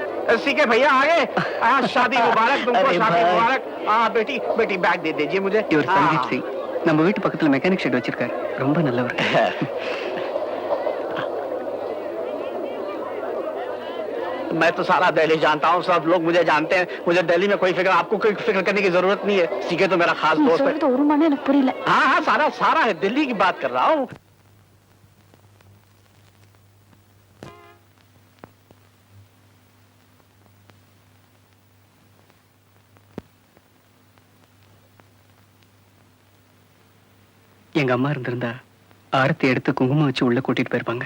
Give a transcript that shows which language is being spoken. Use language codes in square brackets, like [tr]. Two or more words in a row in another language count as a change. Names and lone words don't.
[hi] सीके भैया आगे। शादी मुबारक तुमको, शादी मुबारक। बेटी बेटी बैग दे दीजिए मुझे। [ta] இவர் சஞ்சீத் சிங், நம்ம வீட்டு பக்கத்துல [en] mechanic shed [ta] வச்சிருக்காரு, ரொம்ப நல்லவர். [hi] मैं तो सारा दिल्ली जानता हूँ, सब लोग मुझे जानते हैं। मुझे दिल्ली में कोई फिक्र, आपको कोई फिक्र करने की जरूरत नहीं है। सीके तो मेरा खास दोस्त है। हाँ हाँ, सारा सारा है, दिल्ली की बात कर रहा हूँ। [ta] எங்க அம்மா இருந்திருந்தா ஆரத்தி எடுத்து குங்குமம் வச்சு உள்ள கூட்டிட்டு போயிருப்பாங்க.